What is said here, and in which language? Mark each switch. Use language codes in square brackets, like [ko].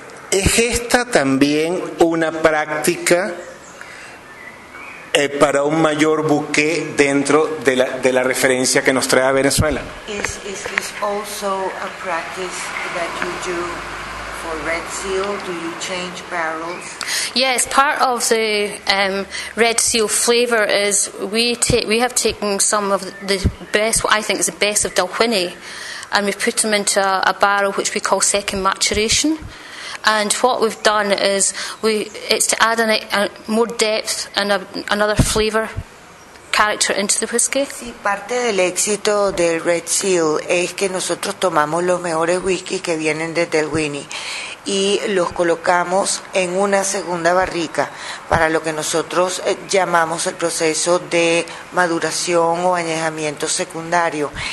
[es] ¿Es esta también una práctica para un mayor bouquet dentro de la referencia que nos trae a Venezuela? [en] Is also a practice that you do for Red Seal? Do you change barrels? Yes, part of the Red Seal flavor is we have taken some of the best, what I think is the best of Dalwhinnie, and we've put them into a barrel which we call second maturation. And what we've done is it's to add a more depth and another flavor character into the whisky. [es] Sí, parte del éxito del Red Seal es que nosotros tomamos los mejores whiskies que vienen de Dalwhinnie y los colocamos en una segunda barrica para lo que nosotros llamamos el proceso de maduración o añejamiento secundario.